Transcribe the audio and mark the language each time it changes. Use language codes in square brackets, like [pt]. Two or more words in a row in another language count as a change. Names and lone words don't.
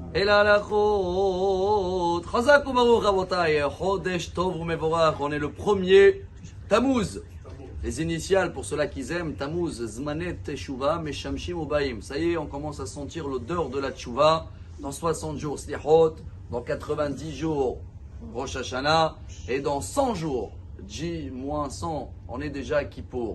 [he] אל ההלכות. חזק וברוך רבותיי, חודש טוב ומבורך, [fr] on est le premier Tammuz. Les initiales, pour ceux-là qui aiment, Tammuz, [he] זמן תשובה, ממשמשים ובאים. [fr] Ça y est, on commence à sentir l'odeur de la Teshuva. Dans 60 jours, Slichot, dans 90 jours, Rosh Hashanah, et dans 100 jours, J-100, on est déjà à Kippour.